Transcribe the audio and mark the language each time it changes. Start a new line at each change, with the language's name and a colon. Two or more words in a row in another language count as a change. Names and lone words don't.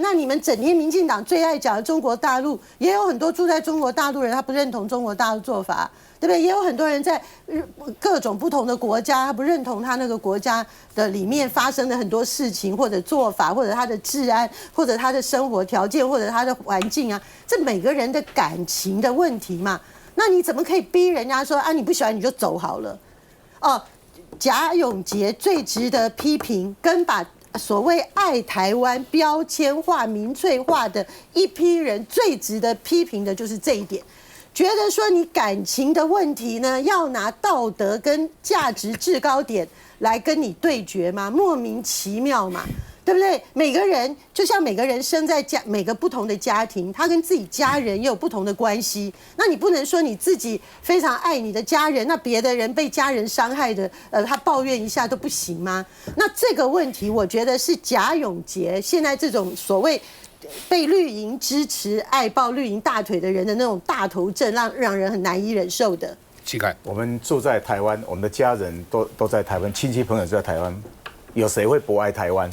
Chinese: 那你們整天民進黨最愛講的中國大陸，也有很多住在中國大陸人，他不認同中國大陸做法，對不對？也有很多人在各種不同的國家，他不認同他那個國家的裡面發生的很多事情，或者做法，或者他的治安，或者他的生活條件，或者他的環境啊，這每個人的感情的問題嘛。那你怎麼可以逼人家說啊，你不喜歡你就走好了？哦，賈永婕最值得批評，跟把所謂愛台灣標籤化、民粹化的一批人最值得批評的就是這一點，覺得說你感情的問題呢，要拿道德跟價值制高點來跟你對決嗎？莫名其妙嘛，對不對？每個人就像每個人生在每個不同的家庭，他跟自己家人也有不同的關係。那你不能說你自己非常愛你的家人，那別的人被家人傷害的，他抱怨一下都不行嗎？那這個問題，我覺得是賈永婕現在這種所謂被綠營支持、愛抱綠營大腿的人的那種大頭症，讓人很難以忍受的。乞丐，我們住在台灣，我們的家人都在台灣，親戚朋友都在台灣，有誰會不愛台灣？